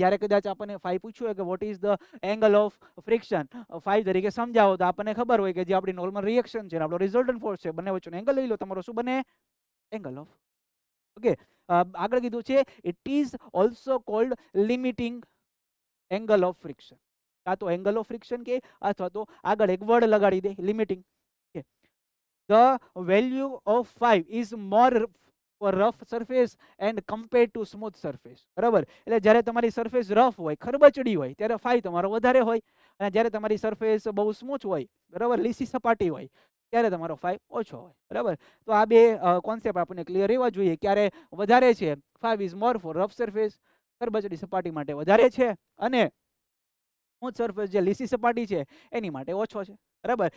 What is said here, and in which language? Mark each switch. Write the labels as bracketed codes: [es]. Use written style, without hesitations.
[gu] જ્યારે કદાચ આપણને 5 પૂછ્યું હોય કે [en] what is the angle of friction, [gu] 5 તરીકે સમજાવો તો આપણને ખબર હોય કે જે આપણી નોર્મલ રિએક્શન છે, આપણો રિઝલ્ટન્ટ ફોર્સ છે, બંને વચ્ચેનો એંગલ લઈ લો, તમારો શું બને? Angle of. ઓકે, આગળ કીધું છે [en] It is also called limiting angle of friction. [gu] કાં તો એંગલ ઓફ ફ્રિક્શન કે અથવા તો આગળ એક વર્ડ લગાડી દે limiting. [en] The value of 5 is more for rough surface and compared to smooth surface, બરાબર. [gu] એટલે જ્યારે તમારી સરફેસ રફ હોય, ખરબચડી હોય, ત્યારે 5 તમારો વધારે હોય, અને જ્યારે તમારી સરફેસ બહુ સ્મૂથ હોય, બરાબર, લીસી સપાટી હોય, ત્યારે તમારો 5 ઓછો હોય, બરાબર. તો આ બે કોન્સેપ્ટ આપણને ક્લિયર રહેવા જોઈએ. ક્યારે વધારે છે? [en] 5 is more for rough surface, [gu] ખરબચડી સપાટી માટે વધારે છે, અને સ્મૂથ સરફેસ જે લીસી સપાટી છે એની માટે ઓછો છે, બરાબર.